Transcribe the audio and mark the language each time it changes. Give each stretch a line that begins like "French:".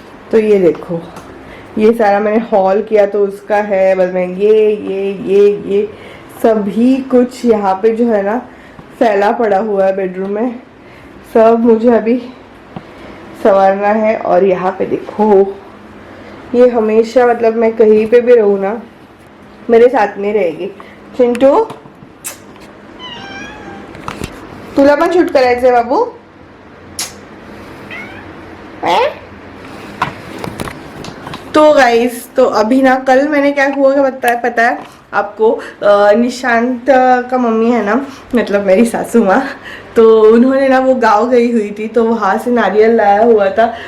Hindi: तो ये देखो, ये सारा मैंने हॉल किया तो उसका है, बस मैं ये सभी कुछ यहाँ पे जो है ना फैला पड़ा हुआ है बेडरूम में। सब मुझे अभी संवारना है। और यहाँ पे देखो, ये हमेशा, मतलब मैं कहीं पे भी रहूँ ना मेरे साथ में रहेगी।
Marathi: चिंटू, तुला पण शूट करायचंय बाबू?
Hindi: तो गाइस, तो अभी ना कल मैंने क्या हुआ क्या पता है आपको। निशांत का मम्मी है ना, मतलब मेरी सासू माँ, तो उन्होंने ना वो गाँव गई हुई थी तो वहाँ से नारियल लाया हुआ था।